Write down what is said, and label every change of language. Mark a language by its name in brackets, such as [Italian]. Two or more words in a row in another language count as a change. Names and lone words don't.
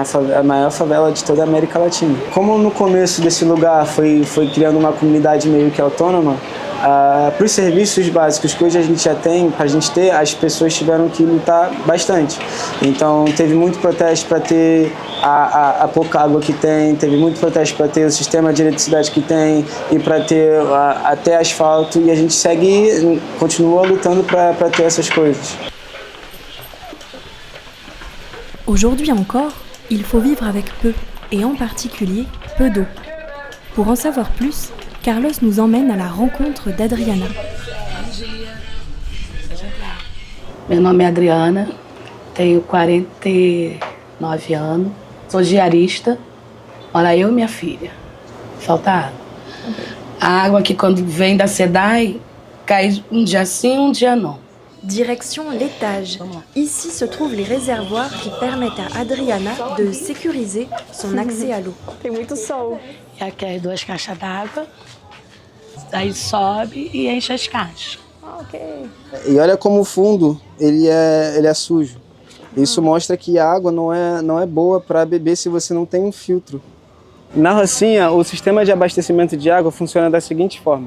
[Portuguese] A maior favela de toda a América Latina. Como no começo desse lugar foi criando uma comunidade meio que autônoma, para os serviços básicos que hoje a gente já tem, para a gente ter, as pessoas tiveram que lutar bastante. Então teve muito protesto para ter a pouca água que tem, teve muito protesto para ter o sistema de eletricidade que tem e para ter até asfalto, e a gente continua lutando para ter essas coisas. [French] Aujourd'hui encore, il faut vivre avec peu, et en particulier peu d'eau. Pour en savoir plus, Carlos nous emmène à la rencontre d'Adriana. [Portuguese] Meu nome é Adriana, tenho 49 anos, sou diarista, mora eu e minha filha. Falta água. A água que quando vem da SEDAI, cai um dia sim, um dia não. [French] Direction l'étage. Ici se trouvent les réservoirs qui permettent à Adriana de sécuriser son accès à l'eau. [Portuguese] Tem muito sol. E aqui as 2 caixas d'água, daí sobe e enche as caixas. E olha como o fundo ele é sujo. Isso mostra que a água não é boa para beber se você não tem um filtro. Na Rocinha, o sistema de abastecimento de água funciona da seguinte forma.